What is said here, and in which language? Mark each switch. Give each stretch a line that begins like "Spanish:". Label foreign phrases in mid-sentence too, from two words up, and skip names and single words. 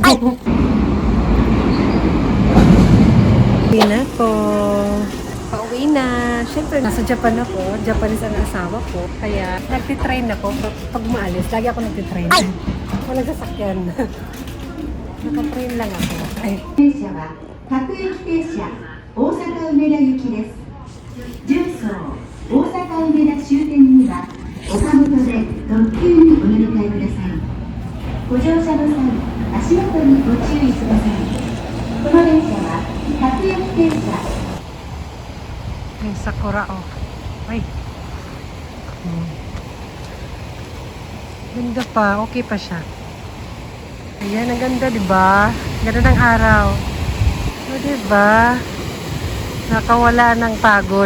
Filipino: Pauwi na ko. Pauwi na. Siyempre, nasa Japan ako. Japanese ang asawa ko. Kaya, nagtitrain ako. Pag maalis, lagi ako nagtitrain. Walang sasakyan. Nakatrain lang ako. Ay.
Japanese: 電車は各駅停車大阪梅田行きです。重曹大阪梅田終点には岡本で特急にお乗り換えください。ご乗車の際、足元にご注意ください。この電車は各駅停車。
Filipino: Yung sakura, oh. Ay. Ganda pa. Okay pa siya. Ayan, ang ganda, diba? Ganda ng araw. O, diba? Nakawala ng pagod.